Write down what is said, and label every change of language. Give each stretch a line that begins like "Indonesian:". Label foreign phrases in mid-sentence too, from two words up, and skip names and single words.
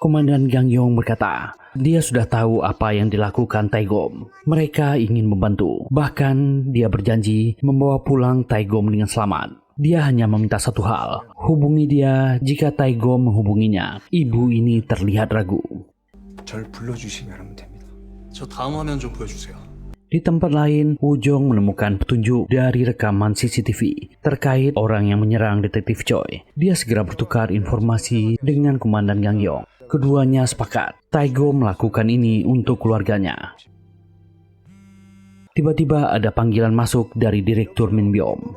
Indonesian: Komandan Gang Yeon berkata, dia sudah tahu apa yang dilakukan Taegom. Mereka ingin membantu. Bahkan dia berjanji membawa pulang Taegom dengan selamat. Dia hanya meminta satu hal, hubungi dia jika Taegom menghubunginya. Ibu ini terlihat ragu.
Korean: 절 불러주시면 하면 됩니다. 저 다음 화면 좀 보여주세요.
Indonesian: Di tempat lain, Woo Jong menemukan petunjuk dari rekaman CCTV terkait orang yang menyerang detektif Choi. Dia segera bertukar informasi dengan Komandan Gang Yeon. Keduanya sepakat, Taegom melakukan ini untuk keluarganya. Tiba-tiba ada panggilan masuk dari Direktur Min Byom.